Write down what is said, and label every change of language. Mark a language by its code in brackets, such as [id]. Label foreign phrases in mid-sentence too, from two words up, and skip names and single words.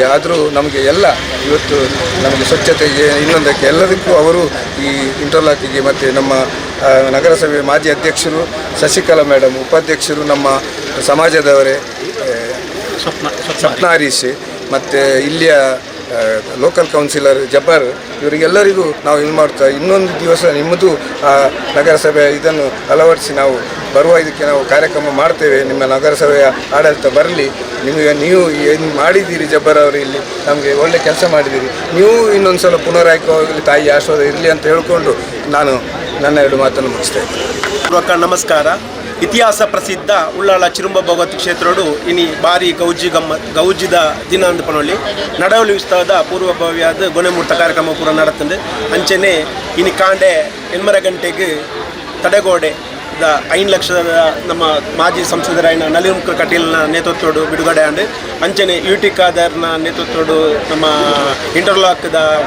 [kn] ಆದರೂ ನಮಗೆ ಎಲ್ಲ ಇವತ್ತು ನಮಗೆ ಸ್ವಚ್ಛತೆಗೆ ಇನ್ನೊಂದಕ್ಕೆ ಎಲ್ಲದಕ್ಕೂ ಅವರು ಈ ಇಂಟರ್ಲಾಕಿಗೆ ಮತ್ತು ನಮ್ಮ ನಗರಸಭೆ ಮಾಜಿ ಅಧ್ಯಕ್ಷರು ಶಶಿಕಲಾ ಮೇಡಮ್, ಉಪಾಧ್ಯಕ್ಷರು ನಮ್ಮ ಸಮಾಜದವರೇ ಸ್ವಪ್ನ ಹರೀಶ್ ಮತ್ತು ಇಲ್ಲಿಯ [en] local councillor [kn] ಜಬ್ಬಾರ್, ಇವರಿಗೆಲ್ಲರಿಗೂ ನಾವು ಇದು ಮಾಡ್ತಾ ಇನ್ನೊಂದು ದಿವಸ ನಿಮ್ಮದು ನಗರಸಭೆ ಇದನ್ನು ಅಳವಡಿಸಿ ನಾವು ಬರುವ ಇದಕ್ಕೆ ನಾವು ಕಾರ್ಯಕ್ರಮ ಮಾಡ್ತೇವೆ. ನಿಮ್ಮ ನಗರಸಭೆಯ ಆಡಳಿತ ಬರಲಿ, ನೀವು ಏನು ಮಾಡಿದ್ದೀರಿ ಜಬ್ಬಾರ್ ಅವರು, ಇಲ್ಲಿ ನಮಗೆ ಒಳ್ಳೆ ಕೆಲಸ ಮಾಡಿದ್ದೀರಿ, ನೀವು ಇನ್ನೊಂದು ಸಲ ಪುನರಾಯ್ಕೆಯಾಗಲಿ, ತಾಯಿ ಆಶೀರ್ವಾದ ಇರಲಿ ಅಂತ ಹೇಳ್ಕೊಂಡು ನಾನು ನನ್ನ 2 ಮಾತನ್ನು ಮುಗಿಸ್ತೇನೆ. ನಮಸ್ಕಾರ. [tcy] ಇತಿಹಾಸ ಪ್ರಸಿದ್ಧ ಉಳ್ಳಾಳ ಚಿರುಂಬ ಭಗವತಿ ಕ್ಷೇತ್ರಡು ಇನಿ ಬಾರಿ ಗೌಜಿದ ದಿನ ಅಂದ್ಪನೊಳ್ಳಿ ನಡವಳಿ ಉತ್ಸವದ ಪೂರ್ವಭಾವಿಯಾದ ಗೊನೆಮೂರ್ತ ಕಾರ್ಯಕ್ರಮ ಪೂರ ನಡತಂದು ಅಂಚನೆ ಇನಿ ಕಾಂಡೆ 8:30 ಗಂಟೆಗೆ ತಡೆಗೋಡೆ 5 ಲಕ್ಷದ ನಮ್ಮ ಮಾಜಿ ಸಂಸದರಾಯನ ನಲಿಂಕ ಕಟೀಲ್ನ ನೇತೃತ್ವಡು ಬಿಡುಗಡೆ ಆಂಡು ಅಂಚನೆ ಯುಟಿ ಖಾದರ್ನ ನೇತೃತ್ವಡು ನಮ್ಮ ಇಂಟರ್ಲಾಕ್ದ